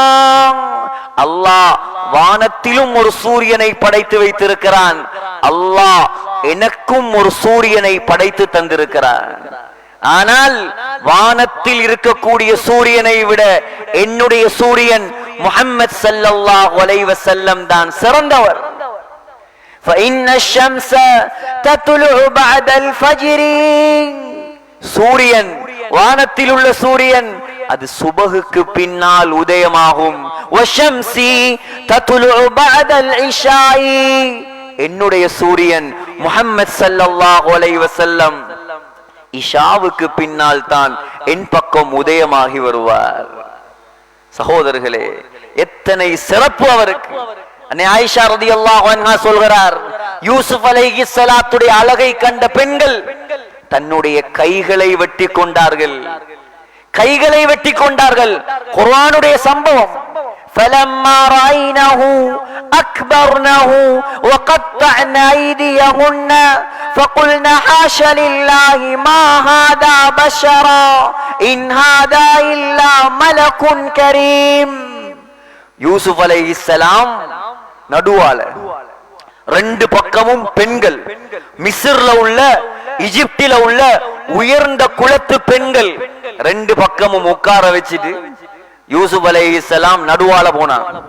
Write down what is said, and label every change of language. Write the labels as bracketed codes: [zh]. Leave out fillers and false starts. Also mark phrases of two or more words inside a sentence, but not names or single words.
[ta] அல்லாஹ் வானத்திலும் ஒரு சூரியனை படைத்து வைத்திருக்கிறான். அல்லாஹ் எனக்கும் ஒரு சூரியனை படைத்து தந்திருக்கிறான். ஆனால் வானத்தில் இருக்கக்கூடிய சூரியனை விட என்னுடைய சூரியன் முஹம்மது [ar] صلى الله عليه وسلم [ta] தான் சிறந்தவர். [ar] فإن الشمس تطلع بعد الفجر. [ta] சூரியன், வானத்தில் உள்ள சூரியன் அது சுபஹுக்கு பின்னால் உதயமாகும். [ar] وشمسي تطلع بعد العشاء. [ta] என்னுடைய சூரியன் முஹம்மது [ar] صلى الله عليه وسلم [ta] இஷாவுக்கு பின்னால் தான் என் பக்கம் உதயமாகி வருவார். சகோதரர்களே, எத்தனை சிறப்பு அவருக்கு. அன்னை ஆயிஷா [ar] رضي الله عنها [ta] சொல்கிறார், யூசுப் அலைஹிஸ்ஸலாத்துடைய அழகை கண்ட பெண்கள் தன்னுடைய கைகளை வெட்டி கொண்டார்கள். கைகளை வெட்டி கொண்டார்கள். குர்ஆனுடைய சம்பவம். [ar] فَلَمَّا رَأَيْنَهُ أَكْبَرْنَهُ وَقَطَّعْنَ أَيْدِيَهُنَّ فَقُلْنَ حَاشَ لِلَّهِ مَا هَذَا بَشَرًا إِنْ هَذَا إِلَّا مَلَكٌ كَرِيمٌ. [ta] யூசுப் அலைஹிஸ்ஸலாம் நடுவால, ரெண்டு பக்கமும் பெண்கள், மிஸ்ர்ல உள்ள ஈஜிப்டில உள்ள உயர்ந்த குலத்து பெண்கள் ரெண்டு பக்கமும் உட்கார வச்சுட்டு யூசுப் அலைஹிஸ்ஸலாம் நடுவால போனான்.